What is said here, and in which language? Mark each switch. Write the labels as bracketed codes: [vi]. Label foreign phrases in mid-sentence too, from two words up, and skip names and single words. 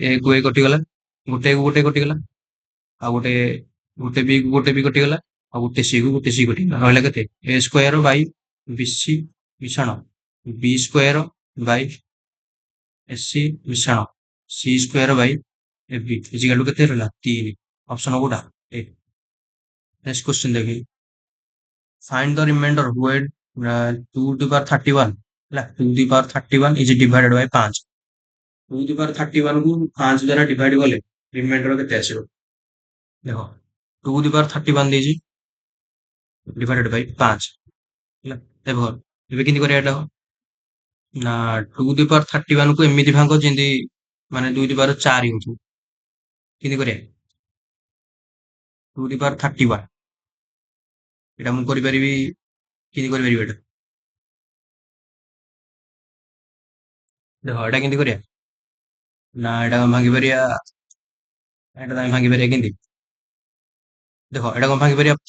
[or] ଏ କୁ ଏ କଟିଗଲା, ଗୋଟେ କୁ ଗୋଟେ କଟିଗଲା, ଆଉ ଗୋଟେ ବି କଟିଗଲା, ଆଉ ଗୋଟେ ସି କଟିଗଲା, ରହିଲା କେତେ? [en] a square by b c [or] ମିଶାଣ [en] b square by a c [or] ମିଶାଣ [en] c square by a b equal to [or] କେତେ ରହିଲା? 3। ଅପସନ କୋଉଟା? ଏ। [en] next question [or] ଦେଖି। [en] Find the remainder when 2 to the power 31 ହେଲା, 2 to the power 31 is divided by 5। 2 to the power 31 [or] କୁ 5 ଦ୍ୱାରା ଡିଭାଇଡ କଲେ ରିମାଇଣ୍ଡର କେତେ ଆସିବ? ଦେଖ [en] 2 to the power 31 [or] ଦେଇଛି [en] divided by 5 [or] ହେଲା। ଦେଖ ଏବେ କେମିତି କରିବା ଏଟା? ନା [en] 2 to the power 31 [or] କୁ ଏମିତି ଭାଙ୍ଗ ଯେମିତି ମାନେ [en] 2 to the power 4 [or] ହଉଥିବ। କେମିତି କରିବା? [en] 2 to the power 31 [or] ଏଟା ମୁଁ କରିପାରିବି, କେମିତି କରିପାରିବି ଏଟା? ଦେଖ ଏଟା କେମିତି କରିବା? ନା ଏଟା କଣ ଭାଙ୍ଗି ପାରିବା? ଏଟା ତମେ ଭାଙ୍ଗି ପାରିବା କେମିତି? ଦେଖ ଏଟା କଣ ଭାଙ୍ଗି ପାରିବା?